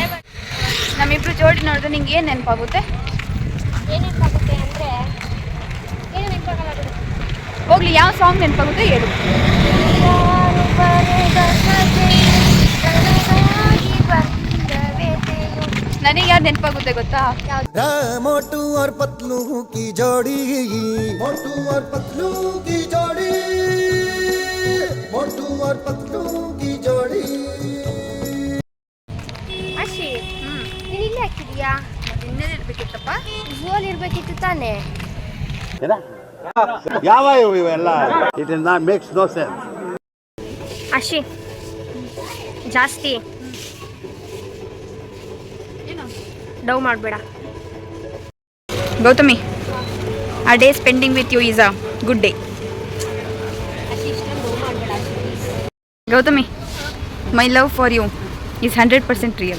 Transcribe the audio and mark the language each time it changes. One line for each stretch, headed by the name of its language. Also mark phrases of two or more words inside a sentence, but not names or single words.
Kannada: ನಮ್ಮಿಬ್ರು ಜೋಡಿ ನೋಡಿದ್ರೆ ನಿಂಗೆ ಏನು ನೆನಪಾಗುತ್ತೆ? ಏನು ನೆನಪಾಗುತ್ತೆ ಅಂದರೆ ಏನು ನೆನಪಾಗಲ್ಲ ಬಿಡು. ಹೋಗ್ಲಿ, ಯಾವ ಸಾಂಗ್ ನೆನಪಾಗುತ್ತೆ ಹೇಳು. ನನಗೆ ಯಾರು ನೆನಪಾಗುತ್ತೆ ಗೊತ್ತಾ?
Hindi: मोटू और पतलू की जोड़ी, मोटू और पतलू की जोड़ी, मोटू और पतलू की जोड़ी.
Kannada: ಅಶಿ, ನೀನು ಇಲ್ಲೇ ಹಾಕಿದೀಯಾ? ಇನ್ನೇನು ಇರ್ಬೇಕಿತ್ತಪ್ಪ? ಝೂಲ್ ಇರಬೇಕಿತ್ತು ತಾನೇ. ಯಾವ ಇವೆಲ್ಲ?
English: it is not makes no sense.
Kannada: ಅಶಿ, ಜಾಸ್ತಿ ಏನು ಡೌ ಮಾಡಬೇಡ.
English: ಗೌತಮಿ, a day spending with you is a good day. ಗೌತಮಿ, my love for you is 100% real.